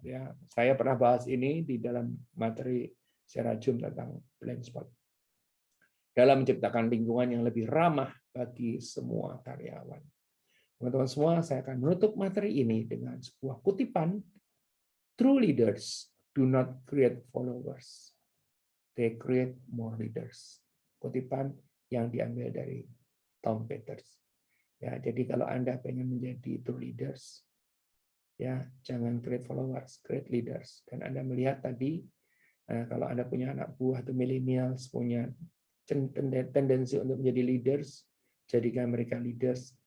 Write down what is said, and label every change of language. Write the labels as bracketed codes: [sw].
[id] Ya, saya pernah bahas ini di dalam materi secara Zoom tentang blind spot. Dalam menciptakan lingkungan yang lebih ramah bagi semua karyawan. Teman-teman semua, saya akan menutup materi ini dengan sebuah kutipan. [en] True leaders do not create followers. They create more leaders. [id] Kutipan yang diambil dari Tom Peters. Ya, jadi kalau Anda pengen menjadi [en] true leaders, [id] ya jangan [en] create followers, create leaders. [id] Dan Anda melihat tadi, kalau Anda punya anak buah atau millennials punya tendensi untuk menjadi leaders, jadikan mereka leaders.